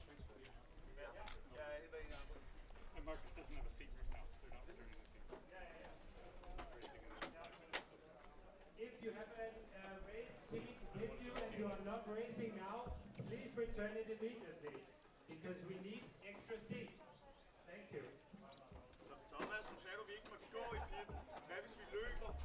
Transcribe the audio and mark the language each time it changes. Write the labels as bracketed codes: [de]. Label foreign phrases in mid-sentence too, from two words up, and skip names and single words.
[en] And Marcus doesn't have a seat right now. They're not doing anything. If you have a race seat with you and you are not racing now, please return it immediately, because we need extra seats. Thank you. [da] Så Thomas, du sagde, du vi ikke måtte gå i pitten. Hvad hvis vi løber?